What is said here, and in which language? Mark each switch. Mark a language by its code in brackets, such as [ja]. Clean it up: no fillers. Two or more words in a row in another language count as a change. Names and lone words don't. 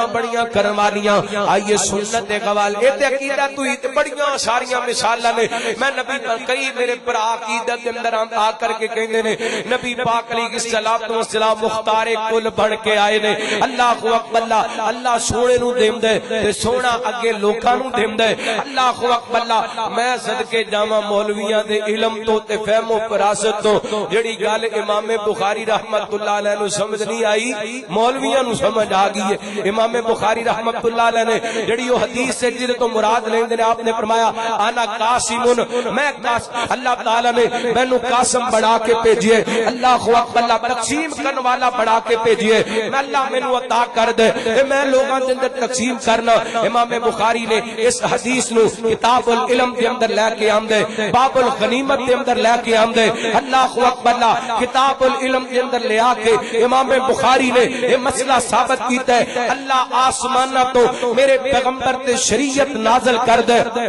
[pa] بڑیاں کرن والیاں آئیے سنت دے گوال اے تے عقیدہ تو تے بڑیاں ساریاں مثالاں نے میں نبی کئی میرے پر عقیدہ دے اندر آ کر کے کہندے نے نبی پاک علیہ الصلوۃ والسلام مختار کل بن کے آئے نے اللہ اکبر اللہ سونے نو دیندے تے سونا اگے لوکاں نو دیندے اللہ اکبر میں صدقے جاواں مولویاں دے علم تو تے فہم و فراست تو جڑی گل امام بخاری رحمت اللہ علیہ نو سمجھ نہیں آئی مولویاں نو سمجھ آ گئی ہے امام بخاری رحمت اللہ علیہ نے جڑی وہ حدیث سے جڑے تو مراد لیندے نے آپ نے فرمایا [ar] انا قاسم [pa] میں اللہ تعالی نے مینوں قاسم بنا کے بھیجئے اللہ اکبر تقسیم کرنے والا بڑا کے بھیجئے میں اللہ مینوں عطا کر دے تے میں لوگاں دے اندر تقسیم کرنا امام بخاری نے اس حدیث نو کتاب العلم دے اندر لے کے آمدے باب الغنیمت دے اندر لے کے آمدے اللہ اکبر کتاب العلم دے اندر لے آ کے امام بخاری نے یہ مسئلہ ثابت کیتا ہے اللہ آسمانہ تو میرے پیغمبر تے شریعت نازل کر دے